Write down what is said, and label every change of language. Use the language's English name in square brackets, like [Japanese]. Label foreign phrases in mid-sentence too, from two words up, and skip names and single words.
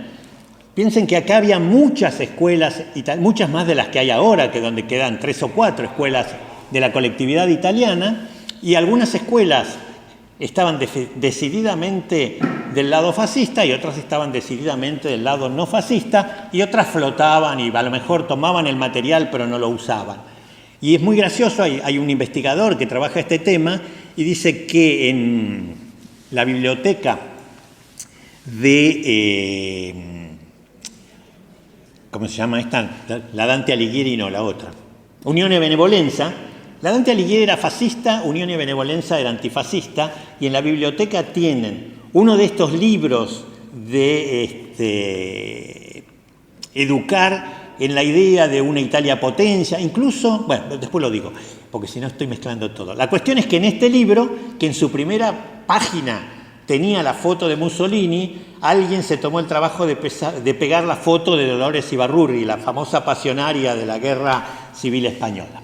[Spanish] Piensen que acá había muchas escuelas, muchas más de las que hay ahora, que donde quedan 3 o 4 escuelas de la colectividad italiana, y algunas escuelas estaban decididamente del lado fascista y otras estaban decididamente del lado no fascista, y otras flotaban y a lo mejor tomaban el material pero no lo usaban. Y es muy gracioso, hay un investigador que trabaja este tema y dice que en la biblioteca de... ¿cómo se llama esta? La Dante Alighieri, no, la otra. Unione Benevolenza. La Dante Alighieri era fascista, Unione Benevolenza era antifascista, y en la biblioteca tienen uno de estos libros de educar en la idea de una Italia potencia, incluso, bueno, después lo digo, porque si no estoy mezclando todo. La cuestión es que en este libro, que en su primera página tenía la foto de Mussolini, alguien se tomó el trabajo de pegar la foto de Dolores Ibarrurri, la famosa pasionaria de la Guerra Civil Española.